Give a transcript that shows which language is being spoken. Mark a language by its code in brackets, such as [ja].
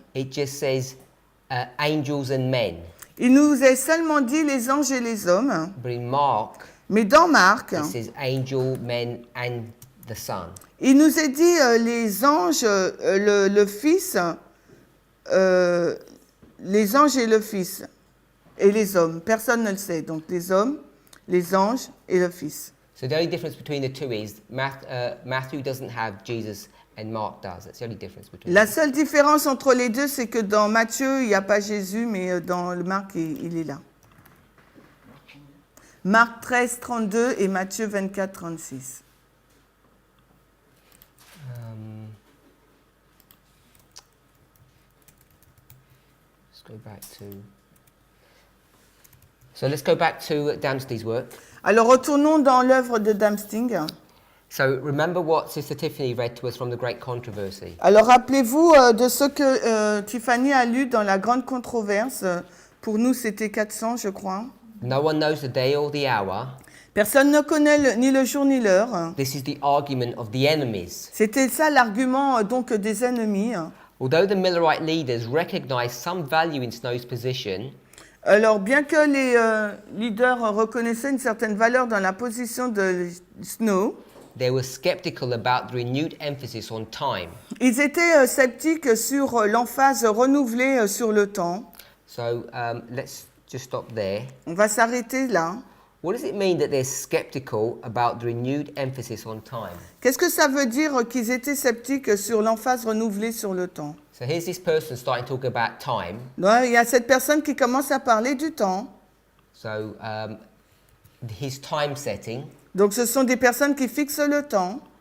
[en] it just says angels and men. [fr] il nous est seulement dit les anges et les hommes, [en] But in Mark, [fr] mais dans Marc, [en] it says angel, men, and the Son. [fr] il nous est dit les anges, le Fils les anges et le Fils, et les hommes. Personne ne le sait. Donc les hommes, les anges et le Fils. [en] So the only difference between the two is Matthew doesn't have Jesus and Mark does. That's the only difference between [fr] La [en] them. [fr] seule différence entre les deux, c'est que dans Matthieu, il n'y a pas Jésus, mais dans le Marc, il est là. Marc 13, 32 et Matthieu 24, 36. [en] Let's go back to... So let's go back to Dempsey's work. [fr] Alors retournons dans l'œuvre de Damsting. [en] So remember what Sister Tiffany read to us from the Great Controversy. [fr] Alors rappelez-vous de ce que Tiffany a lu dans la grande controverse. Pour nous, c'était 400, je crois. [en] No one knows the day or the hour. [fr] Personne ne connaît ni le jour ni l'heure. [en] This is the argument of the enemies. [fr] C'était ça l'argument donc des ennemis. [en] Although the Millerite leaders recognized some value in Snow's position, [fr] Alors bien que les leaders reconnaissaient une certaine valeur dans la position de Snow, [en] they were skeptical about the renewed emphasis on time. [fr] ils étaient sceptiques sur l'emphase renouvelée sur le temps. [en] So let's just stop there. [fr] On va s'arrêter là. [en] What does it mean that they're skeptical about the renewed emphasis on time? [fr] Qu'est-ce que ça veut dire qu'ils étaient sceptiques sur l'emphase renouvelée sur le temps? [en] So here's this person starting to talk about time. [fr] Donc, il y a cette personne qui commence à parler du temps. [en] So his time setting, [fr] Donc ce sont des personnes qui fixent le temps.